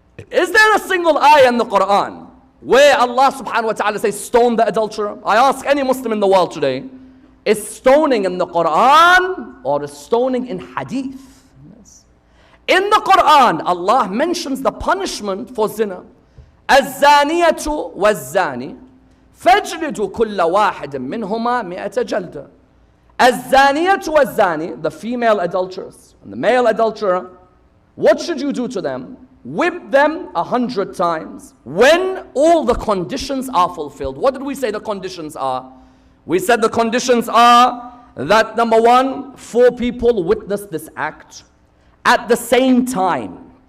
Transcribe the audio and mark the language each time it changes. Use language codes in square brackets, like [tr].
[en] Is there a single ayah in the Quran where Allah subhanahu wa ta'ala says stone the adulterer? I ask any Muslim in the world today, is stoning in the Quran or is stoning in hadith? Yes. In the Quran, Allah mentions the punishment for zina. [ar] الزانية والزاني فاجلدوا كل واحد منهما 100 جلدة. الزانية والزاني, [en] the female adulteress and the male adulterer, what should you do to them? Whip them 100 times when all the conditions are fulfilled. What did we say the conditions are? We said the conditions are that number one, 4 people witness this act at the same time.